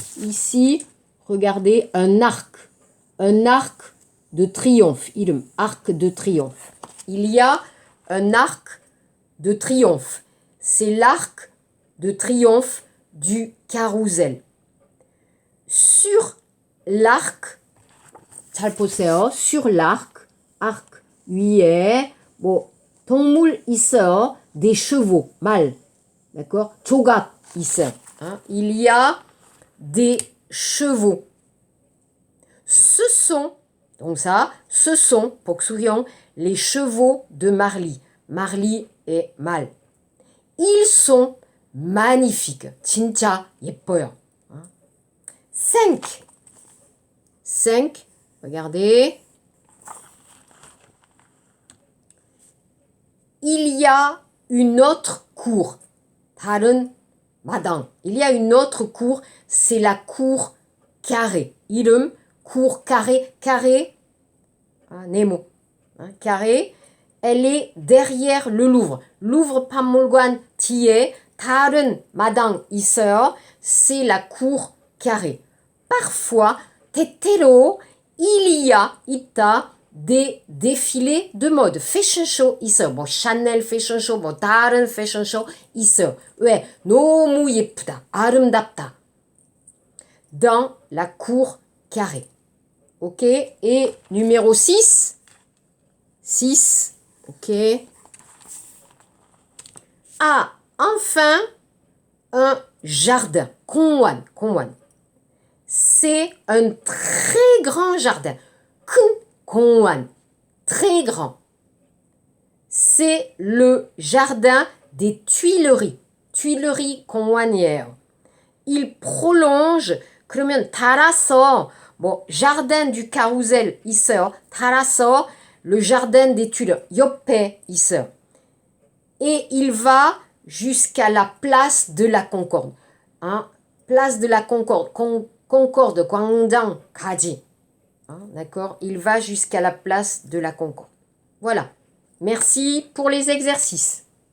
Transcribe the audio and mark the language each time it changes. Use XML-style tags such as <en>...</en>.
<fr>Ici, regardez, un arc. Un arc de triomphe. Arc de triomphe. Il y a un arc de triomphe. C'est l'arc de triomphe du carrousel. Sur l'arc,</fr> <ko>잘 보세요.</ko> <fr>Sur l'arc,</fr> <ko>arc 위에 뭐 동물 있어요.</ko> <fr>Des chevaux, mâles. D'accord?</fr> <ko>조각 있어요.</ko> <fr>Hein? Il y a des chevaux. Ce sont, donc ça, ce sont, 복수형, les chevaux de Marly. Marly est mâle. Ils sont magnifiques.</fr> <ko>진짜 예뻐요. 5. 5.</ko> <fr>Regardez. Il y a une autre cour.</fr> <ko>다른 마당.</ko> <fr>Il y a une autre cour. C'est la cour carrée.</fr> <ko>이름 cour carrée.</ko> <fr>Carré. 네모. Carré. Elle est derrière le Louvre.</fr> <ko>Louvre 박물관 뒤에 다른 마당 있어요.</ko> <fr>C'est la cour carrée. Parfois, 때때로 il y a 있다 des défilés de mode.</fr> <ko>Fashion show 있어요. 뭐 샤넬 패션 쇼, 뭐 다른 패션 쇼 있어요. 왜? 너무 예쁘다. 아름답다.</ko> <fr>Dans la cour carrée.</fr> <ko>Ok?</ko> <fr>Et numéro 6. 6. Ok? Ah, enfin, un jardin.</fr> <ko>공원, 공원.</ko> <fr>C'est un très grand jardin.</fr> <ko>큰 공원.</ko> <fr>Très grand. C'est le jardin des Tuileries.</fr> <ko>Tuileries 공원이에요.</ko> <fr>Il prolonge.</fr> <ko>그러면 달아서 뭐 jardin du carrousel 있어요. 달아서 le jardin des Tuileries 옆에 있어요.</ko> <fr>Et il va jusqu'à la place de la Concorde. Hein? Place de la Concorde. Concorde, 광장까지. Hein? D'accord? Il va jusqu'à la place de la Concorde. Voilà. Merci pour les exercices.</fr>